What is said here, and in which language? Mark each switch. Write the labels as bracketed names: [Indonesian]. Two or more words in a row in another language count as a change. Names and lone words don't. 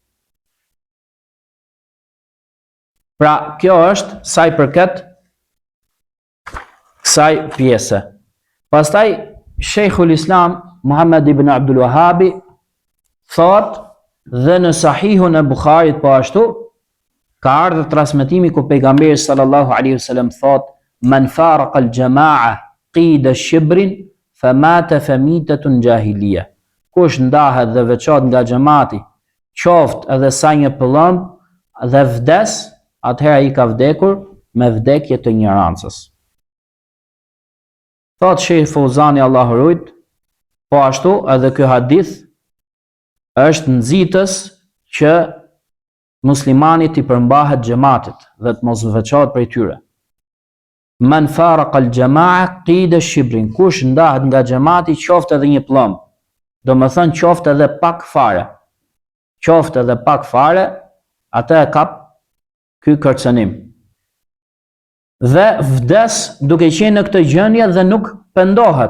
[Albanian] Pra, kjo është sa i përket kësaj pjese. Pastaj Sheikhul Islam Muhammad ibn Abdul Wahhabi thot, dhe në Sahihun e Bukharit po ashtu ka ardhur transmetimi ku pejgamberi [Arabic] صلى الله عليه وسلم [Albanian] thot, [Arabic] من فارق الجماعة قيد شبر فمات فميتة جاهلية. [Albanian] Kush ndahet dhe veçohet nga xhamati, qoftë edhe sa një pëllëmb dhe vdes, atëherë ai ka vdekur me vdekje të ignorancës. Thot Sheikh Fauzani Allahu rujt, po ashtu edhe ky hadith është nxitës që muslimanit i përmbahet xhamatit dhe të mos veçohet prej tyre. [Arabic] من فارق الجماعة قيد شبر, [Albanian] kush ndahet nga xhamati qoftë edhe një pëllëmb. do më thënë qoftë edhe pak fare, atë e kap ky kërcënim. Dhe vdes duke qenë në këtë gjendje dhe nuk pendohet.